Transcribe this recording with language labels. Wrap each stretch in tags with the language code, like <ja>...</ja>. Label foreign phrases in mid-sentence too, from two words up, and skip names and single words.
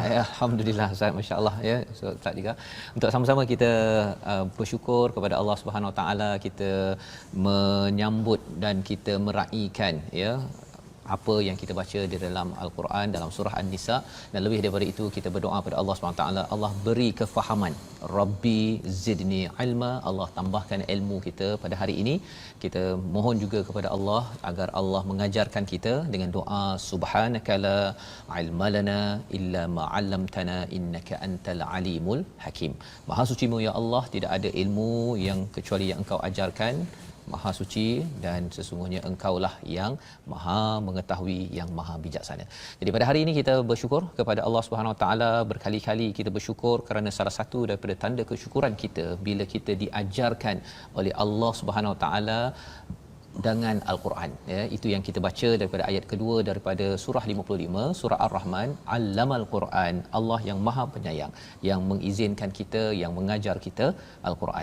<ms>Alhamdulillah Ustaz,</ms> <ar>ما شاء الله</ar> <ms>ya. So, Ustaz juga untuk sama-sama kita bersyukur kepada Allah</ms> <ar>سبحانه وتعالى,</ar> <ms>kita menyambut dan kita meraihkan ya apa yang kita baca di dalam Al-Quran dalam surah An-Nisa, dan lebih daripada itu kita berdoa pada Allah SWT, Allah beri kefahaman,</ms> <ar>رب زدني علما,</ar> <ms>Allah tambahkan ilmu kita pada hari ini. Kita mohon juga kepada Allah agar Allah mengajarkan kita dengan doa</ms> <ar>سبحانك لا علم لنا إلا ما علمتنا إنك أنت العليم الحكيم.</ar> <ms>Maha sucimu ya Allah, tidak ada ilmu yang kecuali yang Engkau ajarkan, Maha suci, dan sesungguhnya Engkaulah yang Maha mengetahui, yang Maha bijaksana. Jadi pada hari ini kita bersyukur kepada Allah</ms> <ar>سبحانه وتعالى,</ar> <ms>berkali-kali kita bersyukur kerana salah satu daripada tanda kesyukuran kita bila kita diajarkan oleh Allah</ms> <ar>سبحانه وتعالى</ar> <ms>dengan Al-Quran ya. Itu yang kita baca daripada ayat kedua daripada surah 55 surah Ar-Rahman,</ms> <ar>علم القرآن,</ar> <ms>Allah yang Maha Penyayang yang mengizinkan kita, yang mengajar kita Al-Quran.</ms>